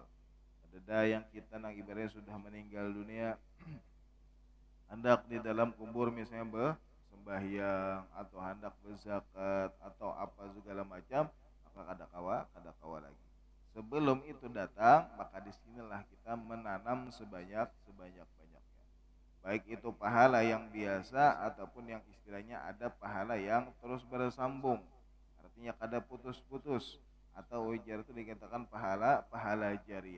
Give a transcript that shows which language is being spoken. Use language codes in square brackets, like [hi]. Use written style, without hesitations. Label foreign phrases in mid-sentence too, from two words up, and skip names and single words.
[bjn] Ada yang kita nang ibaratnya sudah meninggal dunia, hendak di dalam kubur misalnya sembahyang atau hendak berzakat atau apa segala macam, maka kada kawa lagi. [id] Sebelum itu datang, maka disinilah kita menanam sebanyak-banyaknya. Baik itu pahala yang biasa ataupun yang istilahnya ada pahala yang terus bersambung. [bjn] Artinya kada putus-putus, atau ujar itu dikatakan pahala jariah.